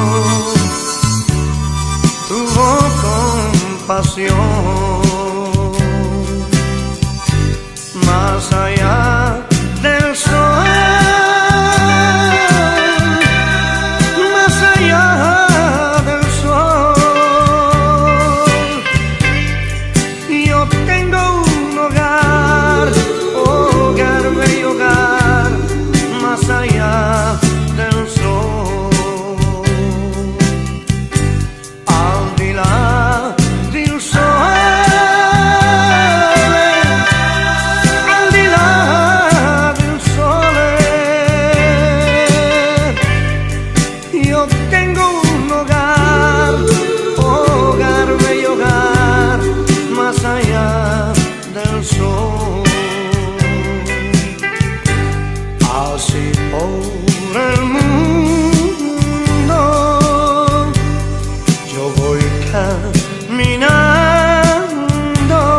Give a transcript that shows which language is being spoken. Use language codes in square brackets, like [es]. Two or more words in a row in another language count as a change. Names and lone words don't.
[es] Tuvo compasión más allá del sol, más allá del sol. Yo tengo un hogar, bello hogar, más allá del sol. [it] Al di là del sol, al di là del sol, [es] yo tengo un hogar, bello hogar, más allá del sol. Así por el mundo yo voy caminando,